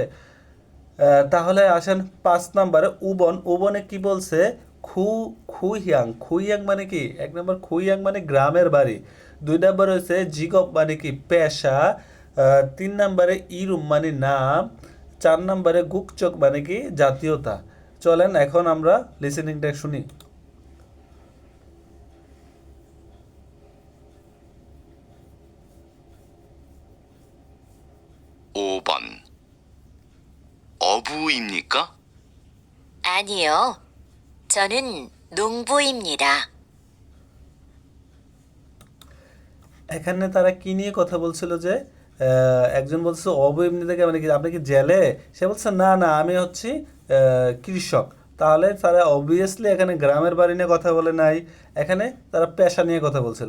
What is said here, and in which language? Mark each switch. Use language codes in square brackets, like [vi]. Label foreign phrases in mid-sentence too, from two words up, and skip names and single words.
[bn] তাহলে আসেন 5 নম্বরে উবন, উবনে কি বলছে খুইয়াং, খুইয়াং মানে কি 1 নম্বর খুইয়াং মানে গ্রামের বাড়ি। 2 নম্বর হচ্ছে জিগপ মানে কি পেশা। 3 নম্বরে ইরুম মানে নাম। 4 নম্বরে গুকচক মানে কি জাতীয়তা। চলেন এখন আমরা লিসেনিংটা শুনি। [ko] 5번. 어부입니까? 아니요. 저는 농부입니다. [bn] এখানে তারা কি নিয়ে কথা বলছিল যে একজন বলছে [ko] 어부 입니까 [bn] থেকে মানে কি আপনি কি জেলে, সে বলছে না না আমি হচ্ছি কৃষক। তাহলে তারা অবভিয়াসলি এখানে গ্রামের বাড়ি নিয়ে কথা বলে নাই, এখানে তারা পেশা নিয়ে কথা বলছিল।